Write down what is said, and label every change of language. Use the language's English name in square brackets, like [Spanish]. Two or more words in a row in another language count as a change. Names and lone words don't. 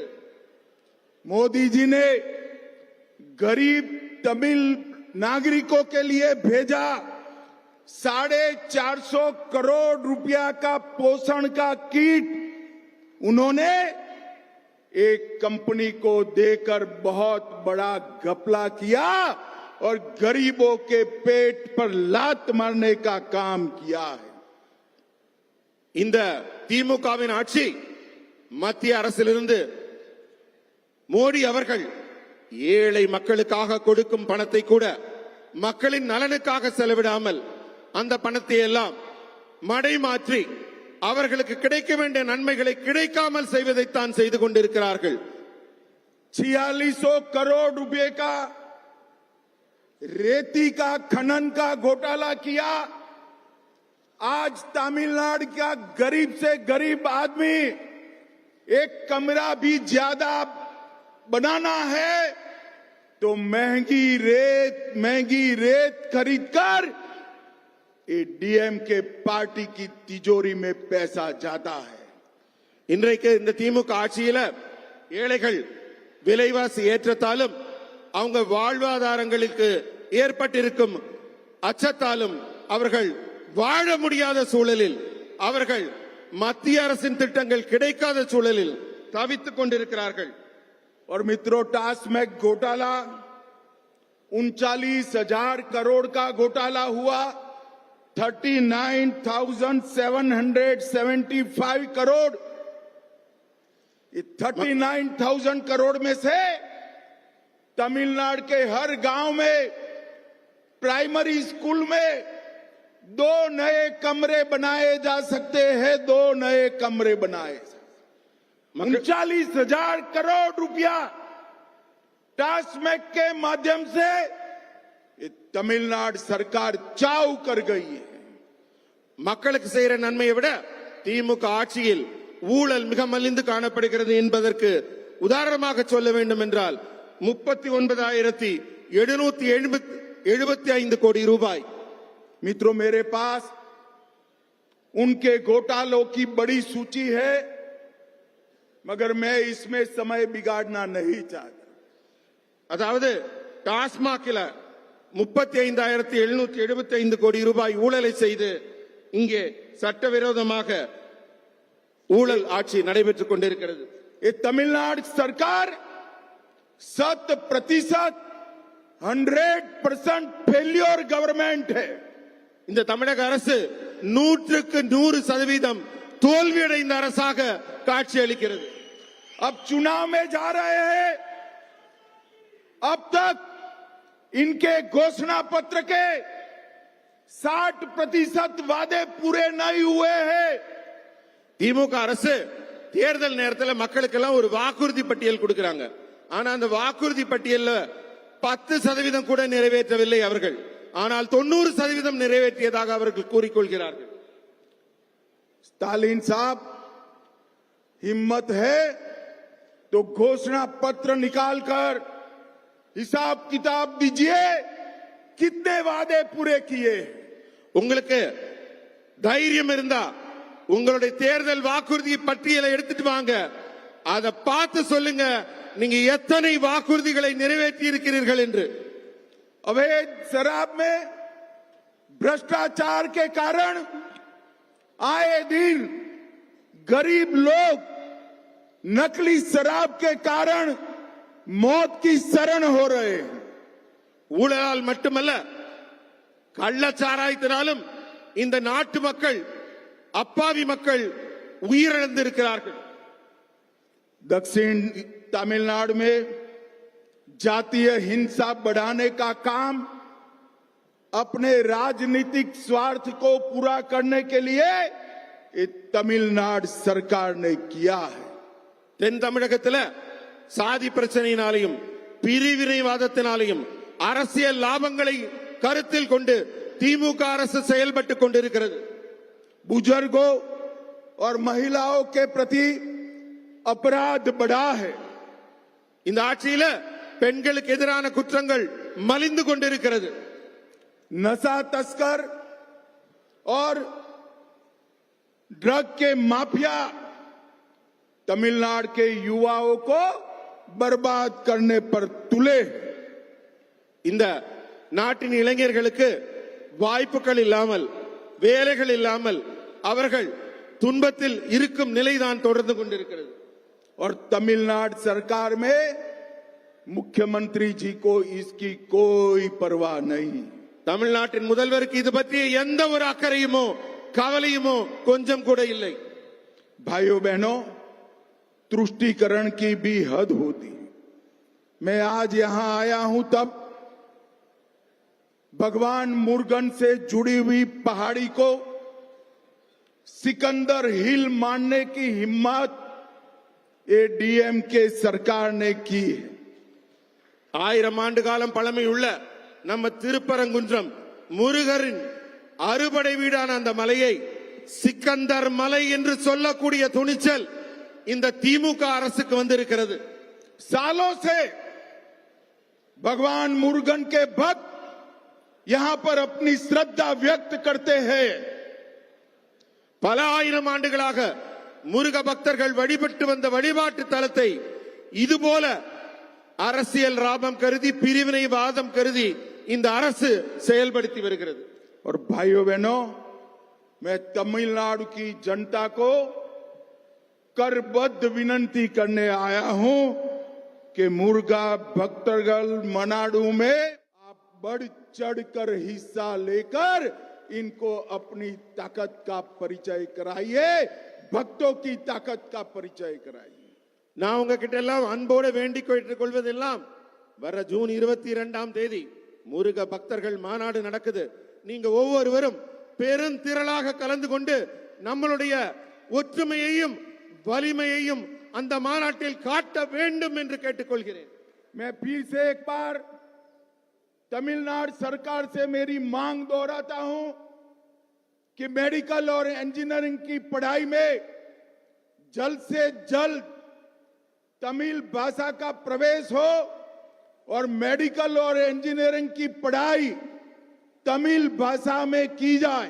[Hindi] मोदी जी ने गरीब तमिल नागरिकों के लिए भेजा 450 करोड़ रुपया का पोषण का किट। उन्होंने एक कंपनी को देकर बहुत बड़ा घपला किया और गरीबों के पेट पर लात मारने का काम किया है। [Tamil] இந்த திமுகவின் ஆட்சி மத்திய அரசிலிருந்து மோடி அவர்கள் ஏழை மக்களுக்காக கொடுக்கும் பணத்தை கூட மக்களின் நலனுக்காக செலவிடாமல் அந்த பணத்தை எல்லாம் மடைமாற்றி அவர்களுக்கு கிடைக்க வேண்டிய நன்மைகளை கிடைக்காமல் செய்வதைத்தான் செய்து கொண்டிருக்கிறார்கள். [Hindi] 4600 करोड़ रुपए का रेती का खनन का घोटाला किया। आज तमिलनाडु का गरीब से गरीब आदमी एक कमरा भी ज्यादा बनाना है तो महंगी रेत खरीदकर ये डीएमके पार्टी की तिजोरी में पैसा जाता है। [Tamil] இன்றைக்கு இந்த திமுக ஆட்சியில ஏழைகள் விலைவாசி ஏற்றத்தாலும் அவங்க வாழ்வாதாரங்களுக்கு ஏற்பட்டிருக்கும் அச்சத்தாலும் அவர்கள் வாழ முடியாத சூழலில், அவர்கள் மத்திய அரசின் திட்டங்கள் கிடைக்காத சூழலில் தவித்துக் கொண்டிருக்கிறார்கள். [Hindi] और मित्रों, टास्मैक घोटाला 39,000 करोड़ का घोटाला हुआ। 39,775 करोड़ ये 39,000 करोड़ में से तमिलनाडु के हर गांव में [English] primary school [Hindi] में 2 नए कमरे बनाए जा सकते हैं। 2 नए कमरे बनाए 39,000 करोड़ रुपया टास्मैक के माध्यम से ये तमिलनाडु सरकार चाव कर गई है। [Tamil] மக்களுக்கு செய்யற நன்மையை விட திமுக ஆட்சியில் ஊழல் மிக மலிந்து காணப்படுகிறது என்பதற்கு உதாரணமாக சொல்ல வேண்டும் என்றால் 39,775 கோடி ரூபாய்। [Hindi] मित्रों, मेरे पास उनके घोटालों की बड़ी सूची है, मगर मैं इसमें समय बिगाड़ना नहीं चाहता। [Tamil] அதாவது டாஸ்மாகில் 35,775 கோடி ரூபாய் ஊழலை செய்து இங்கே சட்டவிரோதமாக ஊழல் ஆட்சி நடைபெற்றுக் கொண்டிருக்கிறது। [Hindi] ये तमिलनाडु सरकार 100% 100% [English] failure government [Hindi] है। [Tamil] இந்த தமிழக அரசு 100% தோல்வியடைந்த அரசாக காட்சியளிக்கிறது। [Hindi] अब चुनाव में जा रहे हैं। अब तक इनके घोषणा पत्र के 60% वादे पूरे नहीं हुए हैं। [Tamil] திமுக அரசு தேர்தல் நேரத்தில் மக்களுக்கெல்லாம் ஒரு வாக்குறுதி பட்டியல் கொடுக்கறாங்க. ஆனா அந்த வாக்குறுதி பட்டியல்ல 10% கூட நிறைவேற்றவில்லை அவர்கள். ஆனால் 90% நிறைவேற்றியதாக அவர்கள் கூறிக்கொள்கிறார்கள்। [Hindi] स्टालिन साहब, हिम्मत है तो घोषणा पत्र निकालकर हिसाब किताब दीजिए, कितने वादे पूरे किए। [Tamil] உங்களுக்கு தைரியம் இருந்தா உங்களுடைய தேர்தல் வாக்குறுதி பட்டியலை எடுத்துட்டு வாங்க, அதை பார்த்து சொல்லுங்க நீங்க எத்தனை வாக்குறுதிகளை நிறைவேற்றி இருக்கிறீர்கள் என்று। [Hindi] अवैध शराब में भ्रष्टाचार के कारण आए दिन गरीब लोग नकली शराब के कारण मौत की शरण हो रहे हैं। [Tamil] ஊழலால் மட்டுமல்ல கள்ளச்சாராயத்தினாலும் இந்த நாட்டு மக்கள் அப்பாவி மக்கள் உயிரிழந்திருக்கிறார்கள்। [Hindi] दक्षिण तमिलनाडु में जातीय हिंसा बढ़ाने का काम अपने राजनीतिक स्वार्थ को पूरा करने के लिए ये तमिलनाडु सरकार ने किया है। [Tamil] தென் தமிழகத்தில் சாதி பிரச்சனையினாலையும் பிரிவினைவாதத்தினாலையும் அரசியல் லாபங்களை கருத்தில் கொண்டு திமுக அரசு செயல்பட்டுக் கொண்டிருக்கிறது। [Hindi] बुजुर्गों और महिलाओं के प्रति अपराध बढ़ा है। [Tamil] இந்த ஆட்சியில பெண்களுக்கு எதிரான குற்றங்கள் மலிந்து கொண்டிருக்கிறது। [Hindi] नशा तस्कर और ड्रग के माफिया तमिलनाडु के युवाओं को बर्बाद करने पर तुले। [Tamil] இந்த நாட்டின் இளைஞர்களுக்கு வாய்ப்புகள் இல்லாமல் வேலைகள் இல்லாமல் அவர்கள் துன்பத்தில் இருக்கும் நிலைதான் தொடர்ந்து கொண்டிருக்கிறது। [Hindi] और तमिलनाडु सरकार में मुख्यमंत्री जी को इसकी कोई परवाह नहीं। [Tamil] தமிழ்நாட்டின் முதல்வருக்கு இது பற்றிய எந்த ஒரு அக்கறையுமோ கவலையுமோ கொஞ்சம் கூட இல்லை। [Hindi] भाइयों बहनों, तुष्टीकरण की भी हद होती। मैं आज यहां आया हूं तब भगवान मुर्गन से जुड़ी हुई पहाड़ी को सिकंदर हिल मानने की हिम्मत ये डीएमके सरकार ने की है। [Tamil] 1000 ஆண்டு காலம் பழமையுள்ள நம்ம திருப்பரங்குன்றம் முருகரின் அறுபடை வீடான அந்த மலையை சிக்கந்தர் மலை என்று சொல்லக்கூடிய துணிச்சல் இந்த திமுக அரசுக்கு வந்திருக்கிறது। [Hindi] सालों से भगवान मुर्गन के भक्त यहां पर अपनी श्रद्धा व्यक्त करते हैं। [Tamil] பல ஆயிரம் ஆண்டுகளாக முருக பக்தர்கள் வழிபட்டு வந்த வழிபாட்டு தலத்தை இதுபோல அரசியல் லாபம் கருதி பிரிவினைவாதம் கருதி இந்த அரசு செயல்படுத்தி வருகிறது। [Hindi] और भाइयों बहनों, मैं तमिलनाडु की जनता को करबद्ध विनती करने आया हूं कि मुर्गा भक्तगल मनाडू में आप बढ़ चढ़कर हिस्सा लेकर इनको अपनी ताकत का परिचय कराइए, भक्तों की ताकत का परिचय कराइए। [Tamil] நான் உங்ககிட்ட எல்லாம் அன்போடு வேண்டிக் கொள்வதெல்லாம் வர ஜூன் 22ஆம் தேதி முருக பக்தர்கள் மாநாடு நடக்குது. நீங்க ஒவ்வொருவரும் பெருந்திரளாக கலந்து கொண்டு நம்மளுடைய ஒற்றுமையையும் வலிமையையும் அந்த மாநாட்டில் காட்ட வேண்டும் என்று கேட்டுக்கொள்கிறேன். [Hindi] मैं फिर से एक बार तमिलनाडु सरकार से मेरी मांग दोहराता हूं कि मेडिकल और इंजीनियरिंग की पढ़ाई में जल्द से जल्द तमिल भाषा का प्रवेश हो और मेडिकल और इंजीनियरिंग की पढ़ाई तमिल भाषा में की जाए.